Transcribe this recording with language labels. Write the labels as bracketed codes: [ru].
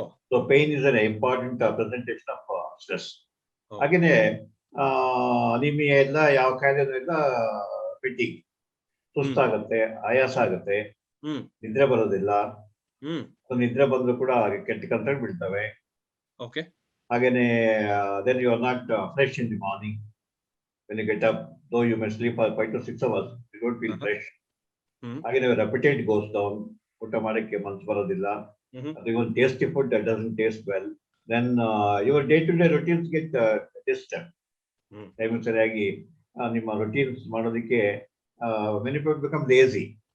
[en] So pain is an important presentation of stress. [kn] ಹಾಗೇನೆ anaemia ಎಲ್ಲ, ಯಾವ ಕಾಯಿಲೆನೂ ಇಲ್ಲ, ಫಿಟಿಗ್, ಸುಸ್ತಾಗತ್ತೆ, ಆಯಾಸ ಆಗತ್ತೆ, ನಿದ್ರೆ ಬರೋದಿಲ್ಲ. ನಿದ್ರೆ ಬಂದ್ರು ಕೂಡ ಕೆಟ್ಟ ಕನ್ಸರ್ಟ್ ಬೀಳ್ತವೆ. ಹಾಗೇನೆ [en] then you are not fresh in the morning when you get up, though you may sleep for 5 to 6 hours, you don't feel fresh. [kn] ಹಾಗೇನೆ [en] your appetite goes down, [kn] ಊಟ ಮಾಡಕ್ಕೆ ಮನಸ್ಸು ಬರೋದಿಲ್ಲ. [en] ಅದು even tasty food that doesn't taste well. Then your day to day routines get disturbed. [kn] Time ಸರಿಯಾಗಿ ನಿಮ್ಮ routines ಮಾಡೋದಕ್ಕೆ [en] many people become lazy.